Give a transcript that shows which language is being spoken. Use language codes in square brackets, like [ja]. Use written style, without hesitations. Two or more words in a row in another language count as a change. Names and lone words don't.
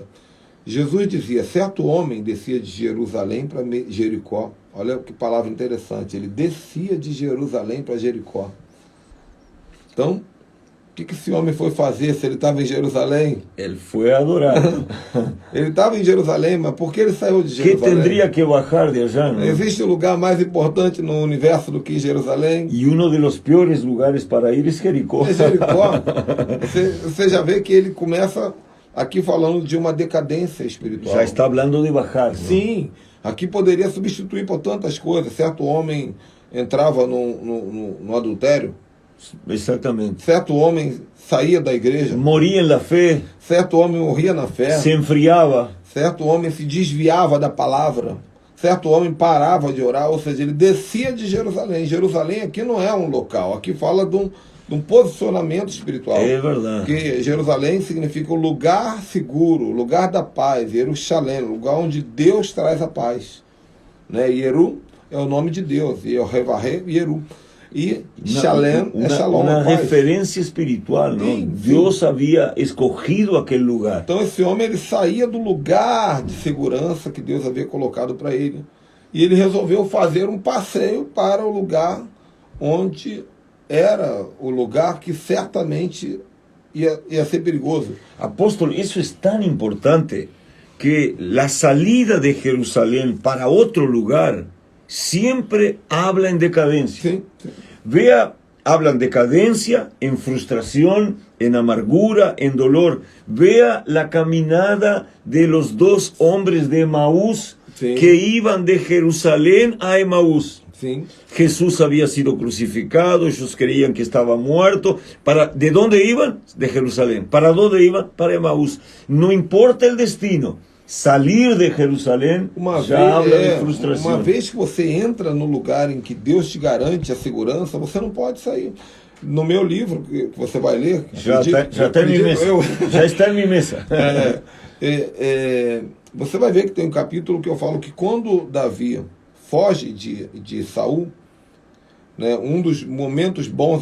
[pt] Jesus dizia, certo homem descia de Jerusalém para Jericó. Olha que palavra interessante. Ele descia de Jerusalém para Jericó. Então, o que esse homem foi fazer se ele estava em Jerusalém? Ele foi adorar. Ele estava em Jerusalém, mas por que ele saiu de [es] Que [pt] Jerusalém? [es] tendría que bajar de allá, ¿no? [pt] Existe um lugar mais importante no universo do que Jerusalém? [es] Y uno de los peores lugares para ir es Jericó. [pt] É Jericó. Você já vê que ele começa aqui falando de uma decadência espiritual. [es] Ya está hablando de bajar, ¿no? [pt] Sim, aqui poderia substituir por tantas coisas. Certo homem entrava no adultério, [es] Exactamente. [pt] certo homem saía da igreja, [es] Moría en la fe, [pt] certo homem morria na fé, [es] se enfriaba. [pt] certo homem se desviava da palavra, certo homem parava de orar, ou seja, ele descia de Jerusalém. Jerusalém aqui não é um local, aqui fala de um posicionamento espiritual. É verdade. Que Jerusalém significa o lugar seguro, o lugar da paz, Jerusalém, o lugar onde Deus traz a paz. Né? Yeru é o nome de Deus, Yehovaré, Yeru. E Shalem é Shalom, [es] Una [pt] a paz. [es] referencia espiritual, ¿no? Sí, sí. Dios había escogido aquel lugar. [pt] Então esse homem ele saía do lugar de segurança que Deus havia colocado para ele. E ele resolveu fazer um passeio para o lugar onde era o lugar que certamente ia ser perigoso. [es] Apóstol, eso es tan importante que la salida de Jerusalén para otro lugar siempre habla en decadencia. [pt] Sim, sim. [es] Vea, hablan decadencia, en frustración, en amargura, en dolor. Vea la caminada de los dos hombres de Emaús Sí. que iban de Jerusalén a Emaús. [pt] Sim. [es] Jesús había sido crucificado, ellos creían que estaba muerto. ¿De dónde iban? De Jerusalén. ¿Para dónde iban? Para Emaús. No importa el destino, salir de Jerusalém já habla de frustração. [pt] Uma vez que você entra no lugar em que Deus te garante a segurança, você não pode sair. No meu livro, que você vai ler... Já está em minha mesa. Já está em minha mesa. Você vai ver que tem um capítulo que eu falo que quando Davi foge de Saul, né, um dos momentos bons